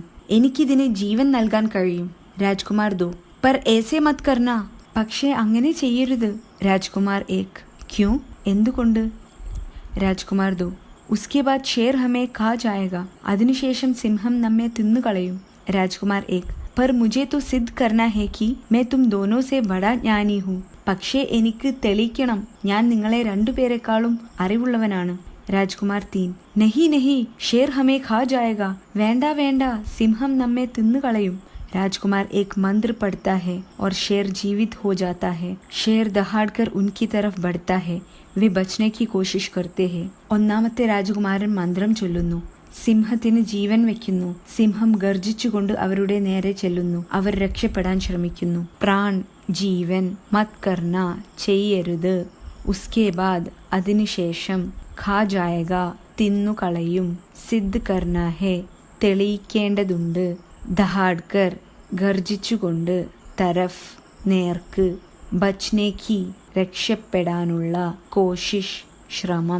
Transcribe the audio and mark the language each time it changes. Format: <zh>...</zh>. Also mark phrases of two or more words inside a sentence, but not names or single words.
<ml>എനിക്കിതിന് ജീവൻ നൽകാൻ കഴിയും.</ml> <hi>राजकुमार दो, पर ऐसे मत करना.</hi> <ml>പക്ഷേ അങ്ങനെ ചെയ്യരുത്.</ml> <hi>राजकुमार एक, क्यों,</hi> <ml>എന്തുകൊണ്ട്?</ml> <hi>राजकुमार दो, उसके बाद शेर हमें खा जाएगा.</hi> <ml>അതിനുശേഷം സിംഹം നമ്മെ തിന്നുകളയും.</ml> <hi>राजकुमार एक, पर मुझे तो सिद्ध करना है कि मैं तुम दोनों से बड़ा ज्ञानी हूँ.</hi> <ml>പക്ഷേ എനിക്ക് തെളിയിക്കണം, ഞാൻ നിങ്ങളെ രണ്ടുപേരെക്കാളും അറിവുള്ളവനാണ്.</ml> <hi>राजकुमार तीन, नहीं नहीं शेर हमें खा जाएगा.</hi> <ml>വേണ്ട വേണ്ട, സിംഹം നമ്മെ തിന്നുകളയും.</ml> <hi>राजकुमार एक मंत्र पढ़ता है और शेर जीवित हो जाता है. शेर दहाड़कर उनकी तरफ बढ़ता है. वे बचने की कोशिश करते हैं.</hi> <ml>ഒന്നാമത്തെ രാജകുമാരൻ മന്ത്രം ചൊല്ലുന്നു. സിംഹത്തിന് ജീവൻ വെക്കുന്നു. സിംഹം ഗർജിച്ചുകൊണ്ട് അവരുടെ നേരെ ചെല്ലുന്നു. അവർ രക്ഷപ്പെടാൻ ശ്രമിക്കുന്നു. പ്രാൺ ജീവൻ,</ml> <hi>मत करना</hi> <ml>ചെയ്യരുത്,</ml> <hi>उसके बाद</hi> <ml>അതിനുശേഷം,</ml> <hi>खा जाएगा</hi> <ml>തിന്നുകളയും,</ml> <hi>सिद्ध करना है</hi> <ml>തെളിയിക്കേണ്ടതുണ്ട്, ദഹാഡ്കർ ഗർജിച്ചുകൊണ്ട്, തരഫ് നേർക്ക്, ബച്നേക്കി രക്ഷപ്പെടാനുള്ള, കോശിഷ് ശ്രമം.</ml>